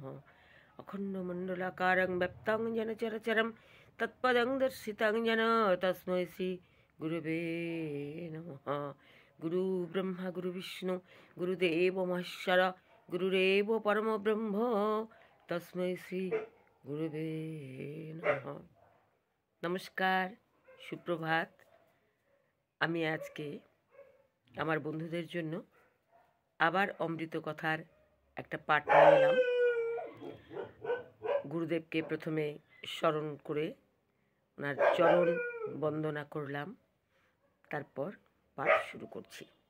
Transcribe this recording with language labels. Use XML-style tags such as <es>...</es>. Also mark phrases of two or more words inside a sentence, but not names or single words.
<sa>अखण्डमण्डलाकारं व्याप्तं येन चराचरं तत्पदं दर्शितं येन तस्मै श्रीगुरवे नमः। गुरुब्रह्मा गुरुविष्णु गुरुदेव महेश्वर गुरुरेव परमब्रह्म तस्मै श्रीगुरवे नमः।</sa> <bn>नमस्कार, সুপ্রভাত। আমি আজকে আমার বন্ধুদের জন্য আবার অমৃত কথার একটা পাঠ নিয়ে এলাম। গুরুদেবকে প্রথমে স্মরণ করে ওনার চরণ বন্দনা করলাম, তারপর পাঠ শুরু করছি।</bn>